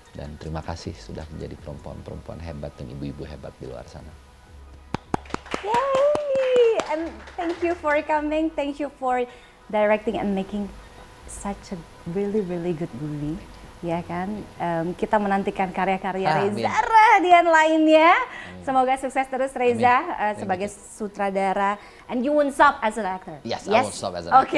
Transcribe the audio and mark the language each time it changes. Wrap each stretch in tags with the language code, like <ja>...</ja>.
<id>Dan terima kasih sudah menjadi perempuan-perempuan hebat dan ibu-ibu hebat di luar sana. Yay!</id> <en>And thank you for coming. Thank you for directing and making such a really good movie.</en> <id>Ya kan, kita menantikan karya-karya Reza Radian lainnya. Semoga sukses terus Reza sebagai sutradara.</id> <en>And you won't stop as an actor. Yes, I won't stop as an actor.</en>